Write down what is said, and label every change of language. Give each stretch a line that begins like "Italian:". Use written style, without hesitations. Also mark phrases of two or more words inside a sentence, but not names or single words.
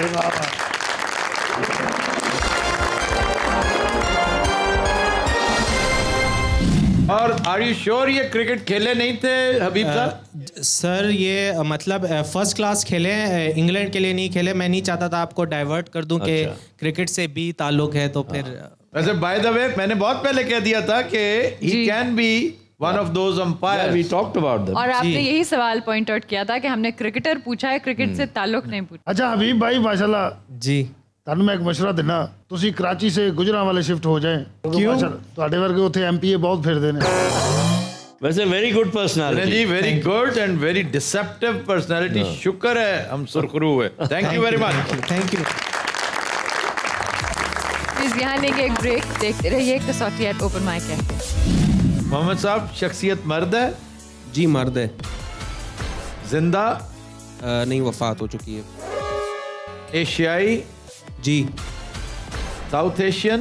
Urdu: اور
English: are you sure
Urdu: یہ کرکٹ کھیلے نہیں تھے حبیب صاحب؟ سر یہ مطلب
English: first class
Urdu: کھیلے, انگلینڈ کے لیے نہیں کھیلے. میں نہیں چاہتا تھا آپ کو ڈائیورٹ کر دوں کہ کرکٹ سے بھی تعلق ہے تو پھر. ویسے
English: by the way
Urdu: میں نے بہت پہلے کہہ دیا تھا کہ
English: he can be one of those umpires. We talked about them.
Urdu: اور آپ نے یہی سوال
English: point out
Urdu: کیا تھا کہ ہم نے کرکٹر پوچھا ہے, کرکٹ سے تعلق نہیں پوچھا. اچھا حبیب بھائی ماشاءاللہ جی
Punjabi: ਤੁਹਾਨੂੰ ਮੈਂ ਇੱਕ ਮਸ਼ਵਰਾ ਦਿੰਦਾ, ਤੁਸੀਂ ਕਰਾਚੀ ਸੇ ਗੁਜਰਾਂਵਾਲੇ ਸ਼ਿਫਟ ਹੋ ਜਾਏ. ਕਿਉਂ? ਤੁਹਾਡੇ ਵਰਗੇ ਉੱਥੇ ਐਮਪੀਏ ਬਹੁਤ ਫਿਰਦੇ ਨੇ.
English: ویسے very good personality. جی very good and very deceptive personality.
Urdu: شکر ہے ہم سرخرو ہوئے.
English: thank you very much. thank you.
Urdu: پلیز یہاں لیں گے ایک بریک, دیکھتے رہیے کسوٹی ایٹ اوپن مائک کیفے. محمد صاحب شخصیت مرد ہے؟ جی مرد ہے. زندہ؟ نہیں, وفات ہو چکی ہے. ایشیائی؟ جی.
English: South Asian?